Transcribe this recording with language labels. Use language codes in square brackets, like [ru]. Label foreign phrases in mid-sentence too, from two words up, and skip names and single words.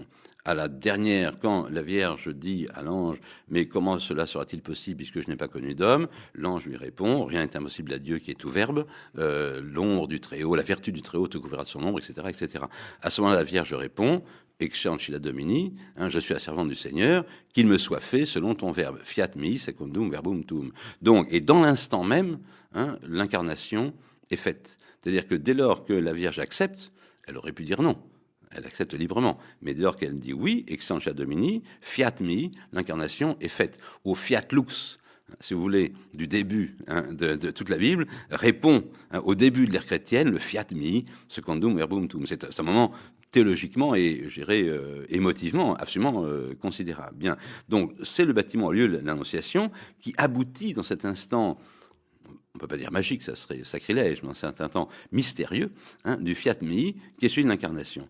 [fr] À la dernière, quand la Vierge dit à l'ange « Mais comment cela sera-t-il possible puisque je n'ai pas connu d'homme ?» L'ange lui répond « Rien n'est impossible à Dieu qui est tout verbe. L'ombre du Très-Haut, la vertu du Très-Haut te couvrira de son ombre, etc. etc. » À ce moment-là, la Vierge répond « [la] Ecce ancilla Domini, [fr] hein, je suis la servante du Seigneur, qu'il me soit fait selon ton verbe. [la] Fiat mi secundum verbum tuum. [fr] » Donc, et dans l'instant même, hein, l'incarnation est faite. C'est-à-dire que dès lors que la Vierge accepte, elle aurait pu dire non. Elle accepte librement. Mais dès lors qu'elle dit oui, [la] Ecce ancilla Domini, fiat mi, [fr] l'incarnation est faite. [la] Au fiat lux, [fr] si vous voulez, du début, hein, de toute la Bible, répond, hein, au début de l'ère chrétienne, le [la] fiat mi, secundum verbum tuum. [fr] C'est un moment théologiquement et, je dirais, émotivement, absolument considérable. Bien. Donc, c'est le bâtiment au lieu de l'Annonciation qui aboutit dans cet instant, on ne peut pas dire magique, ça serait sacrilège, mais dans un certain temps mystérieux, hein, du [la] fiat mi, [fr] qui est celui de l'incarnation.